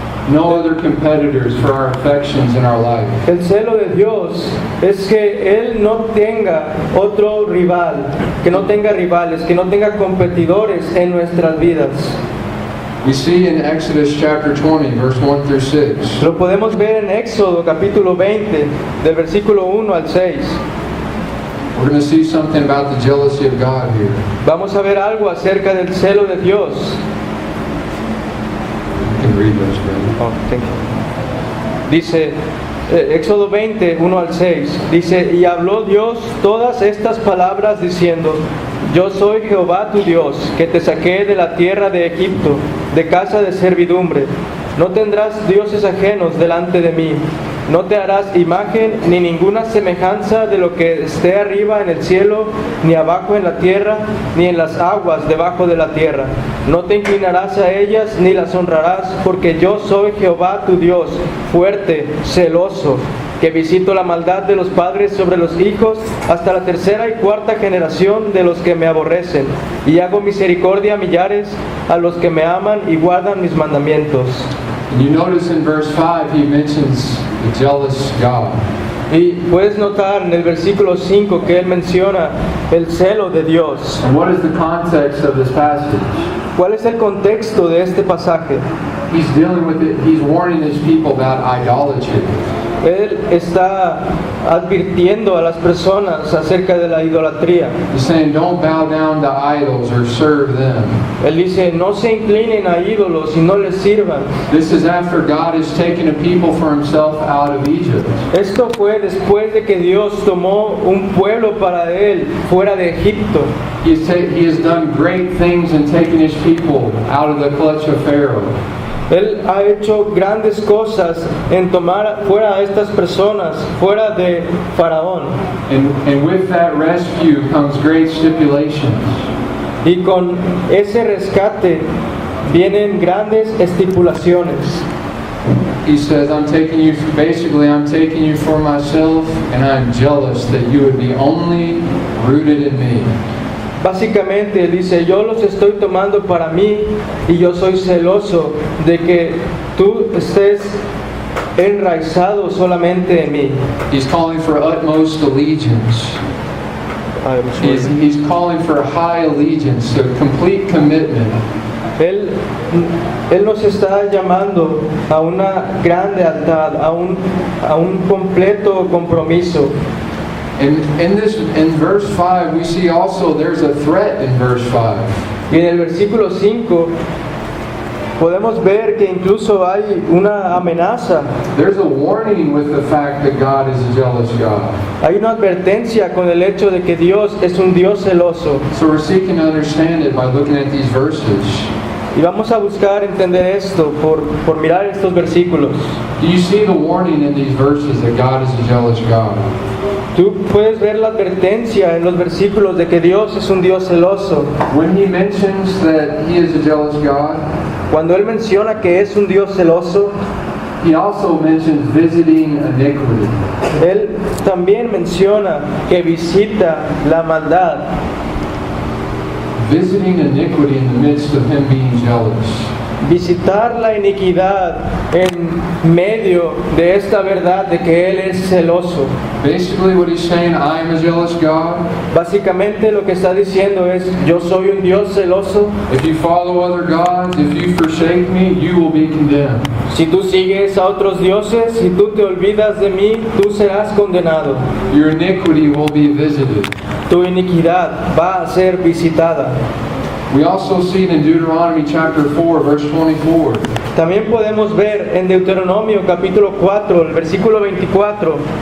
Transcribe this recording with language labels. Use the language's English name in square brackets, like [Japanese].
[English] No other competitors for our affections in our life. [Spanish] El celo de Dios es que Él no tenga otro rival, que no tenga rivales, que no tenga competidores en nuestras vidas. [English] We see in Exodus chapter 20, verse 1 through 6. [Spanish] Lo podemos ver en Éxodo capítulo 20, del versículo 1 al 6. [English] We're going to see something about the jealousy of God here. [Spanish] Vamos a ver algo acerca del celo de Dios. [English] You can read those, brother. Oh, thank you. [Spanish] Dice, Éxodo 20, 1 al 6, dice, y habló Dios todas estas palabras diciendo, yo soy Jehová tu Dios, que te saqué de la tierra de Egipto, de casa de servidumbre. No tendrás dioses ajenos delante de mí. No te harás imagen ni ninguna semejanza de lo que esté arriba en el cielo, ni abajo en la tierra, ni en las aguas debajo de la tierra. No te inclinarás a ellas ni las honrarás, porque yo soy Jehová tu Dios, fuerte, celoso, que visito la maldad de los padres sobre los hijos hasta la tercera y cuarta generación de los que me aborrecen, y hago misericordia a millares a los que me aman y guardan mis mandamientos. [English] And you notice in verse 5 he mentions the jealous God. [Spanish] Y puedes notar en el versículo 5 que él menciona el celo de Dios. [English] And what is the context of this passage? [Spanish] ¿Cuál es el contexto de este pasaje? [English] He's dealing with it, he's warning his people about idolatry. [Spanish] Él está advirtiendo a las personas acerca de la idolatría. [English] He's saying, don't bow down to idols or serve them. [Spanish] Él dice, no se inclinen a ídolos y no les sirvan. [English] This is after God has taken a people for himself out of Egypt. [Spanish] Esto fue después de que Dios tomó un pueblo para él fuera de Egipto. [English] He has done great things in taking his people out of the clutch of Pharaoh. [Spanish] Él ha hecho grandes cosas en tomar fuera a estas personas, fuera de Faraón. [English] And with that rescue comes great stipulations. [Spanish] Y con ese rescate vienen grandes estipulaciones. [English] He says, I'm taking you for myself, and I'm jealous that you would be only rooted in me. [Spanish] Básicamente dice, yo los estoy tomando para mí y yo soy celoso de que tú estés enraizado solamente en mí. [English] He's calling for utmost allegiance. He's calling for high allegiance, a complete commitment. [Spanish] Él nos está llamando a una gran lealtad, a un completo compromiso. [English] In verse 5, we see also there's a threat in verse 5. [Spanish] Y en el versículo 5 podemos ver que incluso hay una amenaza. [English] There's a warning with the fact that God is a jealous God. [Spanish] Hay una advertencia con el hecho de que Dios es un Dios celoso. [English] So we're seeking to understand it by looking at these verses. [Spanish] Y vamos a buscar entender esto por mirar estos versículos. [English] Do you see the warning in these verses that God is a jealous God? [Spanish] Tú puedes ver la advertencia en los versículos de que Dios es un Dios celoso. [English] When he mentions that he is a jealous God, [Spanish] Cuando Él menciona que es un Dios celoso, [English] he also mentions visiting iniquity. [Spanish] Él también menciona que visita la maldad. [English] Visiting iniquity in the midst of him being jealous. [Spanish] Visitar la iniquidad en medio de esta verdad de que Él es celoso. [English] Basically what he's saying, I am a jealous God. [Spanish] Básicamente lo que está diciendo es, yo soy un Dios celoso. [English] If you follow other gods, if you forsake me, you will be condemned. [Spanish] Si tú sigues a otros dioses, si tú te olvidas de mí, tú serás condenado. [English] Your iniquity will be visited. [Spanish] Tu iniquidad va a ser visitada. [English] We also see it in Deuteronomy chapter 4, verse 24. [Spanish] También podemos ver en Deuteronomio capítulo 4, el versículo 24,